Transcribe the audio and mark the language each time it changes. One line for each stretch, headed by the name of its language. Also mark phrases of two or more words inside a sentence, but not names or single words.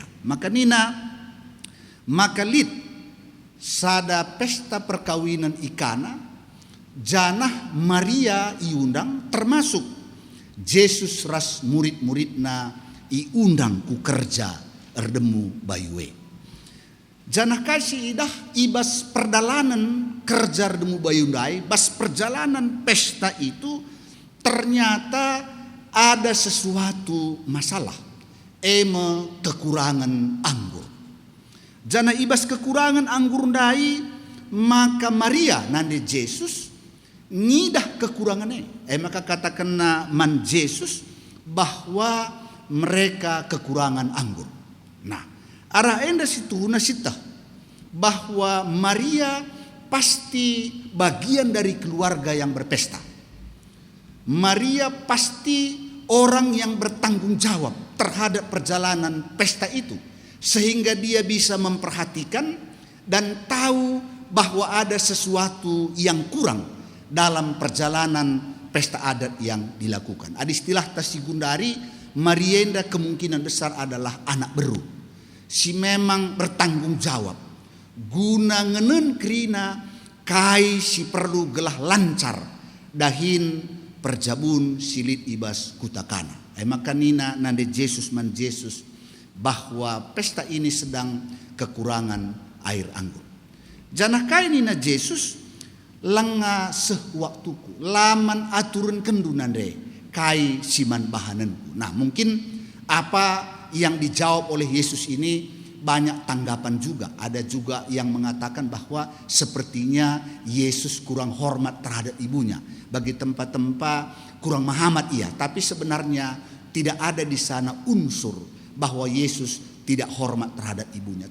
Batak Karo: Maka lit sada pesta perkawinan ikana janah Maria iundang termasuk Yesus ras murid-muridna iundang ku kerja erdemu bayue. Janah kasih idah ibas perdalanan kerja demu bayundai bas
Indonesian: perjalanan pesta itu ternyata ada sesuatu masalah
Batak Karo: eme
Indonesian: kekurangan anggur.
Batak Karo: Jana ibas
Indonesian: kekurangan anggur
Batak Karo: ndai, maka Maria nande Yesus ngidah kekurangannya.
Indonesian: Maka katakan man Yesus bahwa mereka kekurangan anggur. Nah,
Batak Karo: arah enda situ nasita
Indonesian: bahwa Maria pasti bagian dari keluarga yang berpesta. Maria pasti orang yang bertanggung jawab terhadap perjalanan pesta itu, sehingga dia bisa memperhatikan dan tahu bahwa ada sesuatu yang kurang dalam perjalanan pesta adat yang dilakukan. Ada istilah Tasigundari, Marienda kemungkinan besar adalah anak beru. Si memang bertanggung jawab.
Batak Karo: Guna ngenen krina kai si perlu gelah lancar dahin perjabun silit ibas kutakana. Maka nina nande Yesus man Yesus
Indonesian: bahwa pesta ini sedang kekurangan air anggur.
Batak Karo: Janah kai nina Yesus langa sewaktuku laman aturan kendu nande kai siman bahananku.
Indonesian: Nah, mungkin apa yang dijawab oleh Yesus ini banyak tanggapan juga. Ada juga yang mengatakan bahwa sepertinya Yesus kurang hormat terhadap ibunya.
Batak Karo: Bagi tempat-tempat kurang mahamat ia.
Indonesian: Tapi sebenarnya tidak ada di sana unsur bahwa Yesus tidak hormat terhadap ibunya.